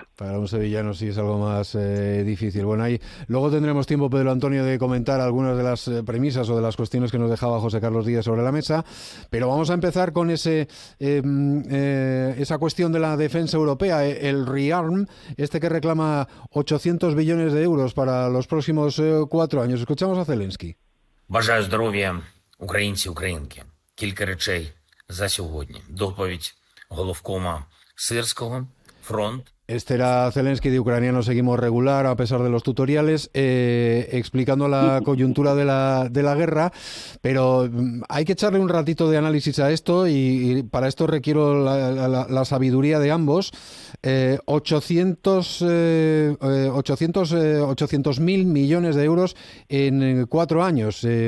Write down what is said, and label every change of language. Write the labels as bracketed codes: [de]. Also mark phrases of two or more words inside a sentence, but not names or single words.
[es] Para un sevillano sí es algo más difícil. Bueno, ahí luego tendremos tiempo, Pedro Antonio, de comentar algunas de las premisas o de las cuestiones que nos dejaba José Carlos Díez sobre la mesa, pero vamos a empezar con esa cuestión de la defensa europea, el ReArm, este que reclama 800 billones de euros para los próximos 4 años. Escuchamos a Zelensky. [uk] Бажаю здоров'я, українці, українки. Кілька речей за сьогодні. Доповідь головкома Сирського, фронт. [es] Este era Zelensky de Ucraniano Seguimos Regular, a pesar de los tutoriales, explicando la coyuntura de la guerra, pero hay que echarle un ratito de análisis a esto y para esto requiero la sabiduría de ambos. 800.000 millones de euros en 4 años.